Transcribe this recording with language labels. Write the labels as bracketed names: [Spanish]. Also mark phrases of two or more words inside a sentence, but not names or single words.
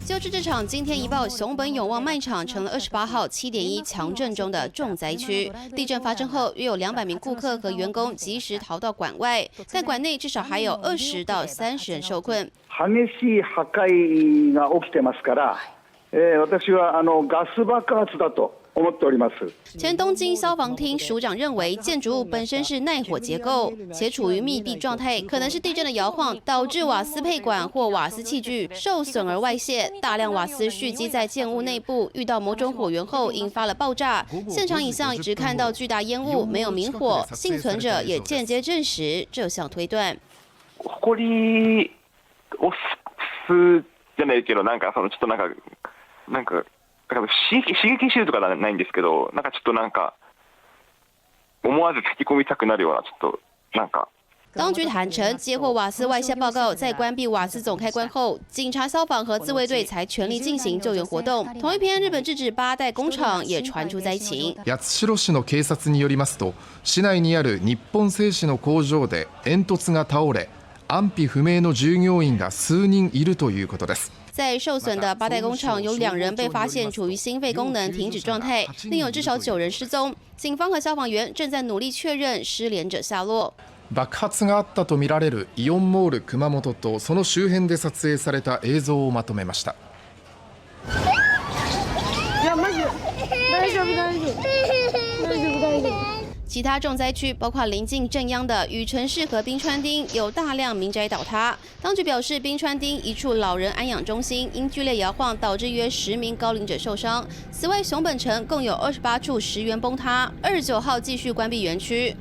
[Chinese] 就是这场惊天一爆，熊本永旺卖场成了28号7.1强震中的重灾区。地震发生后，约有200名顾客和员工及时逃到馆外，但馆内至少还有20到30人受困。 [Japanese] 激しい破壊が起きてますから、私はガス爆発だと。 [Chinese] 前东京消防厅署长认为，建筑物本身是耐火结构，且处于密闭状态，可能是地震的摇晃导致瓦斯配管或瓦斯器具受损而外泄，大量瓦斯蓄积在建物内部，遇到某种火源后引发了爆炸。现场影像只看到巨大烟雾，没有明火。幸存者也间接证实这项推断。 [Japanese] 埃をすじゃないけど、ちょっと刺激臭とかないんですけど、ちょっと思わず突き込みたくなるようなちょっと [Chinese] 当局坦承，接获瓦斯外泄报告，在关闭瓦斯总开关后，警察、消防和自卫队才全力进行救援活动。同一篇日本制止8代工厂也传出灾情。 [Japanese] 八代市の警察によりますと、市内にある日本製紙の工場で煙突が倒れ、安否不明の従業員が数人いるということです。 [Chinese] 在受损的8代工厂，有2人被发现处于心肺功能停止状态，另有至少9人失踪。警方和消防员正在努力确认失联者下落。 [Japanese] 爆発があったとみられるイオンモール熊本とその周辺で撮影された映像をまとめました。いやマジ大丈夫大丈夫大丈夫大丈夫。 [Chinese] 其他重灾区包括临近震央的宇城市和滨川町，有大量民宅倒塌。当局表示，滨川町一处老人安养中心因剧烈摇晃导致约10名高龄者受伤。此外，熊本城共有28处石垣崩塌，29号继续关闭园区。